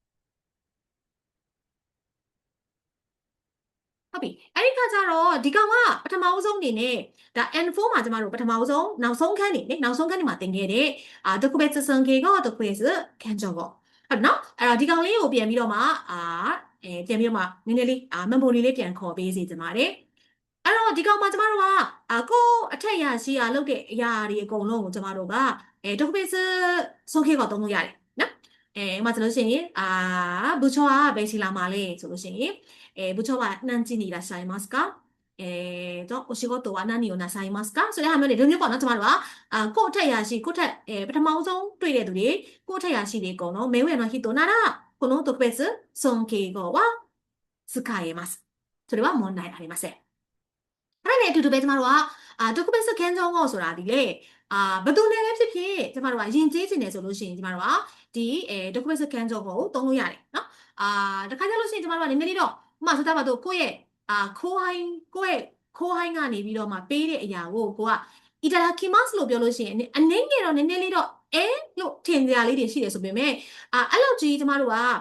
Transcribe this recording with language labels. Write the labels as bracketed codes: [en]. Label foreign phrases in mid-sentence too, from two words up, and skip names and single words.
[my] ဟုတ်ပြီအဲ့ဒီခါကျတော့ဒီကောင်ကပထမဦးဆုံးအနေနဲ့ဒါ N4 မှာကျမတို့ပထမဦးဆုံးနောက်ဆုံးခန်းနေနောက်ဆုံးခန်းနေမှာသင်ခဲ့တဲ့ [ja] 特別尊敬語特別感情語 [my] ဟုတ်နော်အဲ့တော့ဒီကောင်လေးကိုပြန်ပြီးတော့မှပြန်ပြီးတော့မှနည်းန ည်းလေးmemory လေးပြန်ခေါ်ပေးစီချင်ပါတယ်အဲ့တော့ဒီကောင်မှာကျမတို့ကကိုအထက်ရရှိရလုပ်တဲ့အရာတွေအကုန်လုံးကိုကျမတို့က特別尊敬語သုံးလို့ရတယ်နော်ဥပမာဆို လို့ရှိရင် [ja] 部長は [my] ဘယ်စီလာမှာလဲဆိုလို့ရှိရင် [ja] 部長は何時にいらっしゃいますかお仕事は何をなさいますか [my] ဆိုတဲ့ဟာမျိုးတွေမျိုးပေါ့နော်ကျမတို့ကကို့အထက်ရရှိကို့ထက်ပထမဆုံးတွေ့တဲ့သူတွေကို့အထက်ရရှိတွေအကုန်လုံး [ja] 目上の人ならこの特別尊敬語は使えますそれは問題ありません [my] အဲ့ဒါနဲ့အတူတူပဲကျမတို့က特別ခံကြောင်းဆိုတာဒီလေဘယ်သူနဲ့လဲဖြစ်ဖြစ်ကျမတို့ကယဉ်ကျေးခြင်းတယ်ဆိုလို့ရှိရင်ကျမတို့ကဒီ特別ခံကြောင်းကိုသုံးလို့ရတယ်နော်တခါကျလို့ရှိရင်ကျမတို့ကနည်းနည်းလေးတော့ဥပမာဆိုတော့ကိုယ့်ရဲ့ ခိုးဟိုင်းကနေပြီးတော့မှပေးတဲ့အရာကိုကိုကအီတာကီမတ်လို့ပြောလို့ရှိရင်အနည်းငယ်တော့နည်းနည်းလေးတော့လို့ထင်ကြရလေးတွေရှိတယ်ဆိုပေမဲ့အဲ့လောက်ကြီးကျမတို့